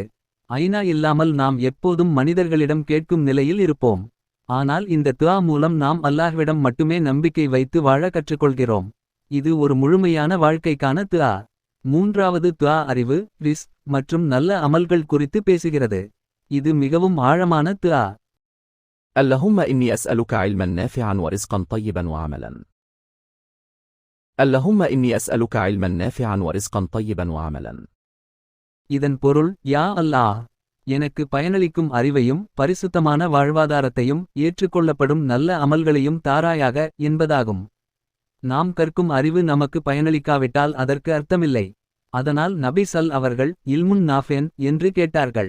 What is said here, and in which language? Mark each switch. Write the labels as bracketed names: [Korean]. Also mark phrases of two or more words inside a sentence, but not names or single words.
[Tamil] ஐனா இல்லாமல் நாம் எப்போதும் மனிதர்களிடம் கேட்கும் நிலையில் இருப்போம். ஆனால் இந்த துஆ மூலம் நாம் அல்லாஹ்விடம் மட்டுமே நம்பிக்கை வைத்து வாழ கற்றுக்கொள்கிறோம். இது ஒரு முழுமையான வாழ்க்கைக்கான துஆ. மூன்றாவது துஆ அறிவு, ரிஸ்க் மற்றும் நல்ல அமல்கள் குறித்து பேசுகிறது. இது மிகவும் ஆழமான துஆ. [Arabic] اللهم إني أسألك علما نافعا ورزقا طيبا وعملا. اللهم إني أسألك علما نافعا ورزقا طيبا وعملا. [Tamil] இதன் பொருள், [Arabic] يا الله, [Tamil] எனக்கு பயனளிக்கும் அறிவையும் பரிசுத்தமான வாழ்வாதாரத்தையும் ஏற்றுக்கொள்ளப்படும் நல்ல அமல்களையும் தாராயாக என்பதாகும். நாம் கற்கும் அறிவு நமக்கு பயனளிக்காவிட்டால் அதற்கு அர்த்தமில்லை. அதனால் நபி அவர்கள் [Arabic] علم نافع [Tamil] என்று கேட்டார்கள்.